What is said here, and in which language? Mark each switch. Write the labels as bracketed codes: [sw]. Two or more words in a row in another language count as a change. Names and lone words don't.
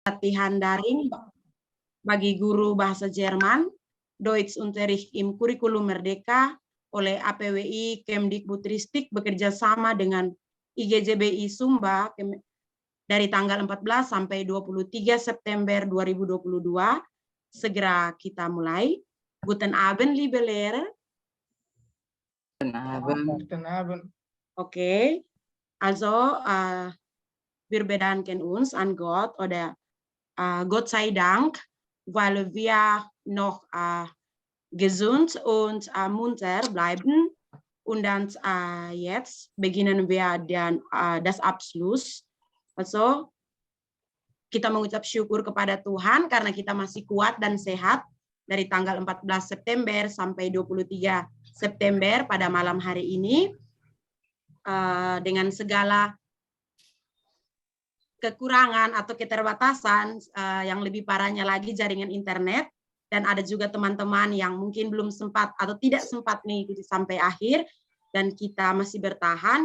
[id] Latihan daring bagi guru bahasa Jerman, Deutschunterricht im Kurikulum Merdeka oleh APWI Kemdikbudristek bekerja sama dengan IGJBI Sumba dari tanggal 14 sampai 23 September 2022. Segera kita mulai. [de] Guten Abend, liebe Lehrer. Guten Abend. Guten Abend. Okay, also wir bedanken uns an Gott oder Gott sei Dank, weil wir noch gesund und munter bleiben. Und dann jetzt beginnen wir das Abschluss. Also, [id] kita mengucap syukur kepada Tuhan karena kita masih kuat dan sehat dari tanggal 14 September sampai 23 September pada malam hari ini. Dengan segala kekurangan atau keterbatasan, yang lebih parahnya lagi jaringan internet, dan ada juga teman-teman yang mungkin belum sempat atau tidak sempat mengikuti sampai akhir, dan kita masih bertahan.